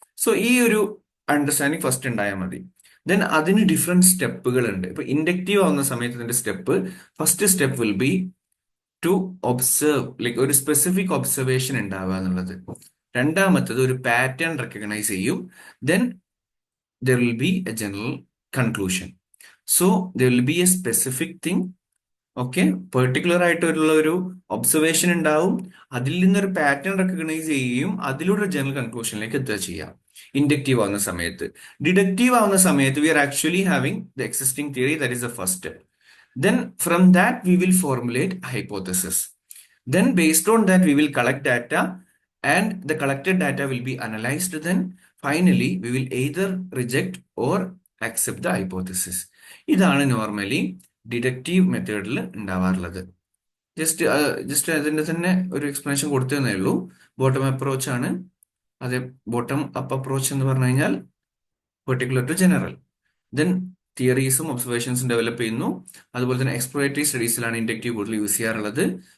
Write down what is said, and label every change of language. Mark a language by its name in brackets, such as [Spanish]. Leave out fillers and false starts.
[Malayalam] So ഈ ഒരു understanding first ഉണ്ടായാൽ മതി. ദെൻ അതിന് ഡിഫറെന്റ് സ്റ്റെപ്പുകൾ ഉണ്ട്. ഇപ്പൊ ഇൻഡക്റ്റീവ് ആവുന്ന സമയത്ത് ഇതിന്റെ first step [English] will be to observe, [Malayalam] like ഒരു സ്പെസിഫിക് ഒബ്സർവേഷൻ ഉണ്ടാവുക എന്നുള്ളത്. രണ്ടാമത്തത് ഒരു പാറ്റേൺ റെക്കഗ്നൈസ് ചെയ്യും. [English] Then there will be a general conclusion. So there will be a specific thing. Okay. [Malayalam] Particular ആയിട്ടുള്ള ഒരു ഒബ്സർവേഷൻ ഉണ്ടാവും, അതിൽ നിന്നൊരു പാറ്റേൺ റെക്കഗ്നൈസ് ചെയ്യുകയും അതിലൂടെ ഒരു ജനറൽ കൺക്ലൂഷനിലേക്ക് എത്തുക ചെയ്യാം ഇൻഡക്റ്റീവ് ആവുന്ന സമയത്ത്. ഡിഡക്റ്റീവ് ആവുന്ന സമയത്ത് [English] We are actually having the existing theory, that is the first step. Then from that we will formulate a hypothesis. Then based on that we will collect data, and the collected data will be analyzed. Then finally we will either reject or accept the hypothesis. [Malayalam] ഇതാണ് normally deductive മെത്തേഡിൽ ഉണ്ടാവാറുള്ളത്. Just അതിന്റെ തന്നെ ഒരു explanation കൊടുത്തതേ ഉള്ളൂ. Bottom approach ആണ്. അതെ, bottom up approach എന്ന് പറഞ്ഞു കഴിഞ്ഞാൽ particular to general. Then തിയറീസും ഒബ്സർവേഷൻസും develop ചെയ്യുന്നു. അതുപോലെ തന്നെ എക്സ്പ്ലോറേറ്ററി സ്റ്റഡീസിലാണ് ഇൻഡക്റ്റീവ് കൂടുതൽ യൂസ് ചെയ്യാറുള്ളത്.